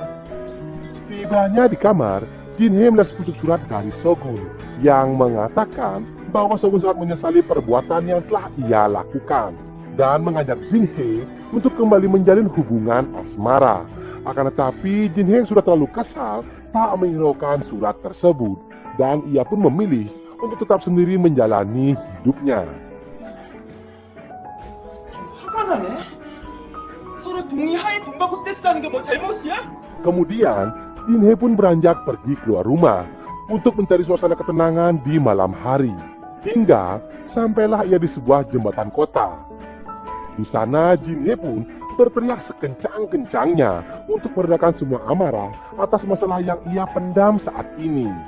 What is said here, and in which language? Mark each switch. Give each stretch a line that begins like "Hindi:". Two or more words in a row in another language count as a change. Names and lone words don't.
Indonesian: Setibanya di kamar, Jin Hee melihat sepucuk surat dari Sogun yang mengatakan bahwa Sogun sangat menyesali perbuatan yang telah ia lakukan dan mengajak Jin Hee untuk kembali menjalin hubungan asmara. Akan tetapi Jin Hee sudah terlalu kesal tak menghiraukan surat tersebut dan ia pun memilih untuk tetap sendiri menjalani hidupnya.
Korean: 화가 나네. 서로 동의하에 돈 받고 섹스하는 게 뭐 잘못이야?
Indonesian: Kemudian Jin Hee pun beranjak pergi keluar rumah untuk mencari suasana ketenangan di malam hari, hingga sampailah ia di sebuah jembatan kota. Di sana Jin Hee pun berteriak sekencang-kencangnya untuk meredakan semua amarah atas masalah yang ia pendam saat ini.